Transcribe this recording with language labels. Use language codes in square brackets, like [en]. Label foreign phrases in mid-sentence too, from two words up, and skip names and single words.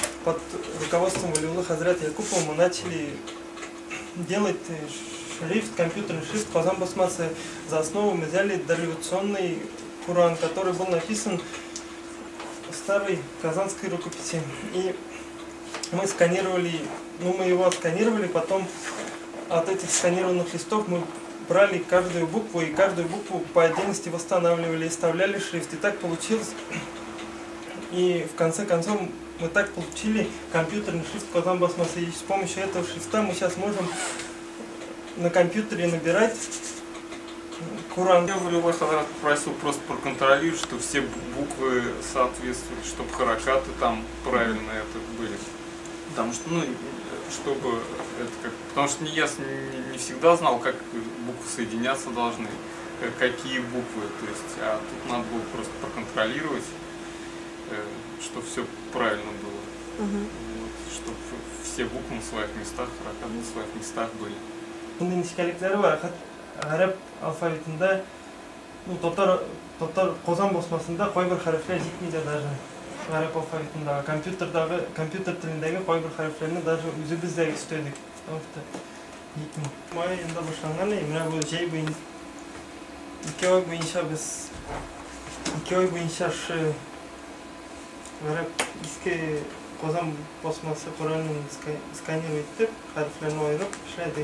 [ru] под руководством Валиуллы Хазрат Якупова мы начали делать шрифт, компьютерный шрифт Казан басмасы. За основу мы взяли дореволюционный Коран, который был написан в старой казанской рукописи. И мы сканировали, мы его отсканировали, потом от этих сканированных листов мы брали каждую букву, и каждую букву по отдельности восстанавливали и вставляли шрифт. И так получилось. И в конце концов мы так получили компьютерный шрифт Казан басмасы. И с помощью этого шрифта мы сейчас можем на компьютере набирать Коран. Я Валиулла Хазрат попросил просто проконтролировать, что все буквы соответствуют, чтобы харакаты там правильно это были. Потому что, чтобы это как... Потому что я не всегда знал, как буквы соединяться должны, какие буквы. То есть, а тут надо было просто проконтролировать, чтобы все правильно было. Вот, чтобы все буквы на своих местах, харакаты на своих местах были. [tt] Араб алфавитында, татар Казан басмасында кайбер хәрефләр җитми даже. Араб алфавитында, компьютер телендәге кайбер хәрефләрне даже үзебез дә өстәдек. [ru] Потому что җитми. [tt] Май инде башланган, менә бу җәй буенча 2 ай буенча без 2 ай буенча араб иске Казан басмасы Коранын сканировать итеп, хәрефләрне аерып эшләдек.